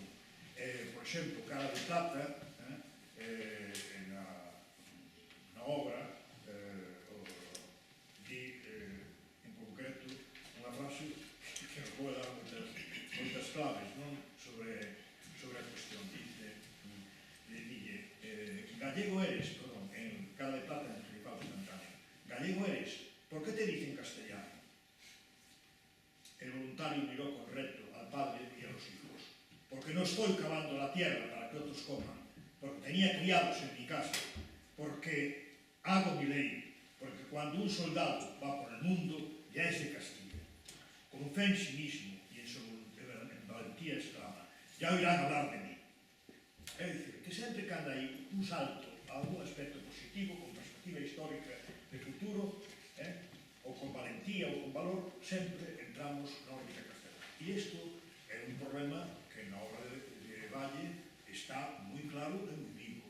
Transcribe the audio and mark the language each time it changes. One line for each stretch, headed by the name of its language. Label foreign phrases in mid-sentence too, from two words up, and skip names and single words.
Galician: Por exemplo, Cara de Plata, na obra, di en concreto unha frase que nos pode dar moitas claves sobre a cuestión. Dille,
Spanish: gallego eres, perdón, en Cara de Plata, en el Principado instantáneo, gallego eres, ¿por qué te dicen castellano? El voluntario miró con recto al padre y a los hijos. Porque no estoy cavando la tierra para que otros coman, porque tenía criados en mi casa, porque hago mi ley, porque cuando un soldado va por el mundo ya es de Castilla. Con fe en sí mismo y en su valentía exclama, ya oirán hablar de mí.
Galician: É dicir, que sempre cando hai un salto a algún aspecto positivo, con perspectiva histórica de futuro, ou con valentía ou con valor, sempre entramos na órbita castelana. E isto é un problema que na obra de Valle está moi claro e moi vivo.